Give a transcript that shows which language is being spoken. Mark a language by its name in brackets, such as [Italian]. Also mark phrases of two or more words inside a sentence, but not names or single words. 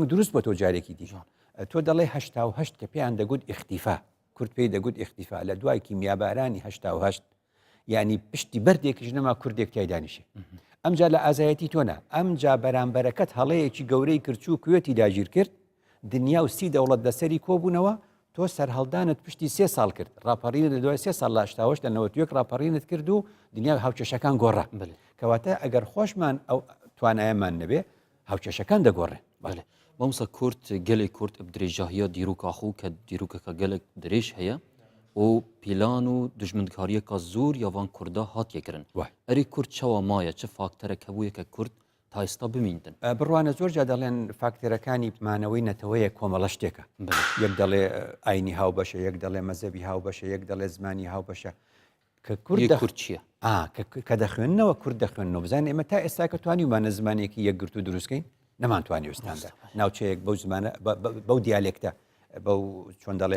[Central Kurdish] دروست بۆ تۆ جارێکی دیژان تۆ دەڵێ 88 کە پێیان دەگوت ئیختیفا کورد پێی دەگوت ئیختیفا لە دوای کیمیابارانی 88 ینی پشتی بەردێکیش نەما کوردێک تایدانیشێ ئەمجا لە ئازایەتی تۆنا ئەمجا بەرامبەرەکەت هەڵەیەکی گەورەی کرچوو کوێتی داگیر کرد دنیا و سی دەوڵەت لەسەری کۆبوونەوە تۆ سەرهەڵدانت پشتی 3 ساڵ کرد ڕاپەڕینت لە دوای 3 ساڵ لە 88 لە 91 ڕاپەڕینت کرد و دنیا هاوچەشەکان گۆڕا کەواتە ئەگەر خۆشمان ئەو توانایەمان نەبێ هاوچەشەکان دەگۆڕێن [Kurdish] مامۆستا کورد gelê Kurd bi dirêjahiya dîroka xwe ke dîrokeka gelek dirêj heye û pîlan û dijminkariyeka zûr ya van Kurda hatiye kirin. Erê Kurd çawa maye çi fakterek hebûye ke Kurd ta êsta bimîndin. [Central Kurdish] بڕوانە زۆرجا دەڵێن فاکتەرەکانی مانەوەی نەتەوەیە کۆمەڵە شتێکە یەک دەڵێ ئاینی هاوبەشە یەک دەڵێ مەزەبی هاوبەشە یەک دەڵێ زمانی هاوبەشە کە کورد چییە؟ کە دەخوێننەوە کورد دەخوێنەوە بزانین ئێمە تا ئێستا کە توانیمانە زمانێکی یەکگرت و دروستکەین نەمانتوانی وستاندا ناوچەیەک بەو زمانە بەو دیالێکتە بەو چۆن دەڵێ